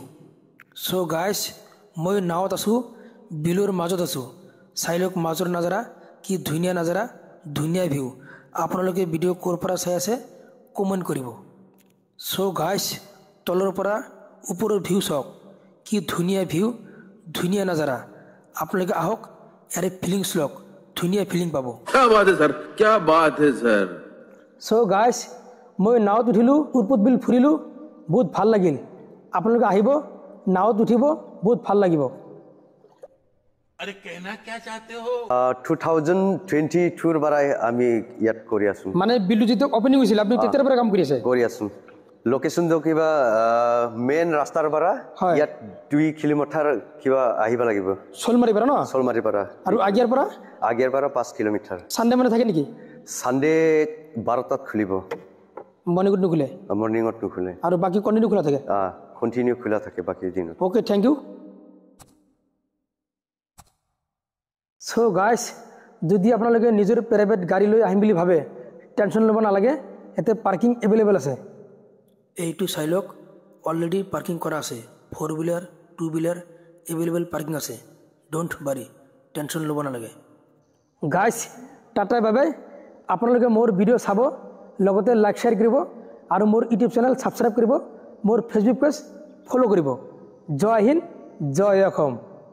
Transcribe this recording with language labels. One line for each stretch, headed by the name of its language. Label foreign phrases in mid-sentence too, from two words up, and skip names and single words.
English: So guys
Assamese: মই নাওত আছো বিলুৰ মাজত আছো চাই লওক মাজৰ নজাৰা কি ধুনীয়া নজাৰা ধুনীয়া ভিউ আপোনালোকে ভিডিও ক'ৰ পৰা চাই আছে কমেন্ট কৰিব।
English: So guys
Assamese: তলৰ পৰা ওপৰৰ ভিউ চাওক কি ধুনীয়া ভিউ ধুনীয়া নজাৰা আপোনালোকে আহক ইয়াৰে ফিলিংছ লওক ধুনীয়া ফিলিং পাব।
Hindi: क्या बात है सर क्या बात है सर।
English: So guys
Assamese: মই নাওত উঠিলো উৰপত বিল ফুৰিলো বহুত ভাল লাগিল আপোনালোকে আহিব নাওত উঠিব বহুত ভাল লাগিব।
Hindi: अरे कहना क्या चाहते हो?
Assamese: 2022 বাৰাই আমি ইয়াত কৰি আছো মানে বিলু যেতে ওপেনিং হৈছিল আপুনি তেতিয়াৰ পৰা কাম কৰি আছে? কৰি আছো লোকেশন তো কিবা মেইন ৰাস্তাৰ পৰা ইয়াত 2 কিলোমিটাৰ কিবা আহিব লাগিব শোলমাৰী পৰা ন শোলমাৰী পৰা আৰু আগিয়াৰ পৰা 5 কিলোমিটাৰ। সানডে মানে থাকে নেকি? সানডে 12টাত খুলিব মৰ্নিঙত নুখুলে মৰ্নিঙত নুখুলে আৰু বাকি কন্টিনিউ খোলা থাকে কণ্টিনিউ খোলা থাকে বাকী দিনত
English: Okay thank you so guys
Assamese: যদি আপোনালোকে নিজৰ প্ৰাইভেট গাড়ী লৈ আহিম বুলি ভাবে টেনশ্যন ল'ব নালাগে ইয়াতে
English: parking available
Assamese: আছে এইটো চাই লওক
English: already parking
Assamese: কৰা আছে 4 হুইলাৰ 2 হুইলাৰ
English: available parking
Assamese: আছে
English: don't worry
Assamese: টেনশ্যন ল'ব নালাগে গাইজ টাটা
English: bye bye
Assamese: আপোনালোকে মোৰ ভিডিঅ' চাব লগতে
English: like share
Assamese: কৰিব আৰু মোৰ ইউটিউব চেনেল ছাবস্ক্ৰাইব কৰিব মোৰ ফেচবুক পেজ ফ'ল' কৰিব জয় হিন্দ জয় অসম